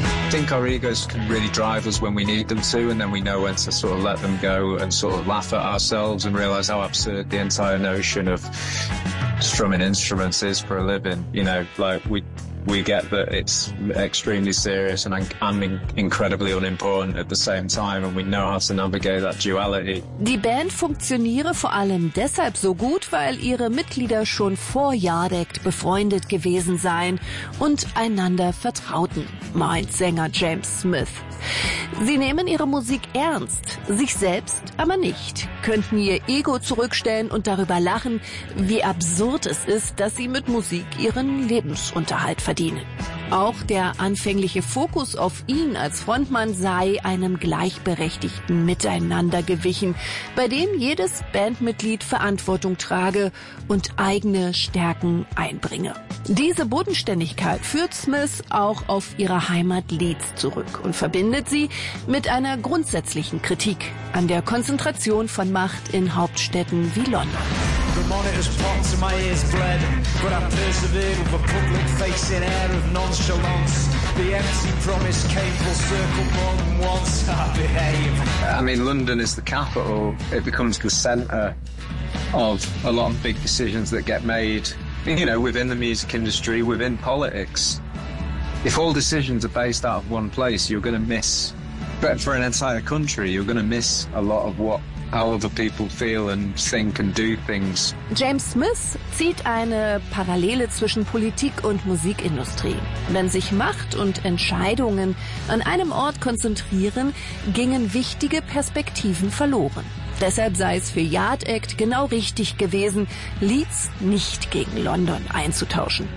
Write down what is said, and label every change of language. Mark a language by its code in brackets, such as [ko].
[en] think our egos can really drive us when we need them to, and then we know when to sort of let them go and sort of laugh at ourselves and realize how absurd the entire notion of strumming instruments is for a living. You know, like we get that it's extremely serious and I'm incredibly unimportant at the same time, and we know how to navigate that duality. [de] Die Band funktioniere vor allem deshalb so gut, weil ihre Mitglieder schon vor Jahrdekt befreundet gewesen seien und einander vertrauten, meint Sänger James Smith. Sie nehmen ihre Musik ernst, sich selbst aber nicht, könnten ihr Ego zurückstellen und darüber lachen, wie absurd es ist, dass sie mit Musik ihren Lebensunterhalt verdienen. Auch der anfängliche Fokus auf ihn als Frontmann sei einem gleichberechtigten Miteinander gewichen, bei dem jedes Bandmitglied Verantwortung trage und eigene Stärken einbringe. Diese Bodenständigkeit führt Smith auch auf ihre Heimat Leeds zurück und verbindet sie mit einer grundsätzlichen Kritik an der Konzentration von Macht in Hauptstädten wie London. [en] The monitors popped and my ears bled, but I persevered with a public facing air of nonchalance. The empty promise came full circle more than once. I behave. I mean, London is the capital. It becomes the centre of a lot of big decisions that get made, you know, within the music industry, within politics. If all decisions are based out of one place, you're going to miss, but for an entire country, you're going to miss a lot of what how other people feel and think and do things. [de] James Smith zieht eine Parallele zwischen Politik und Musikindustrie. Wenn sich Macht und Entscheidungen an einem Ort konzentrieren, gingen wichtige Perspektiven verloren. Deshalb sei es für Yard Act genau richtig gewesen, Leeds nicht gegen London einzutauschen.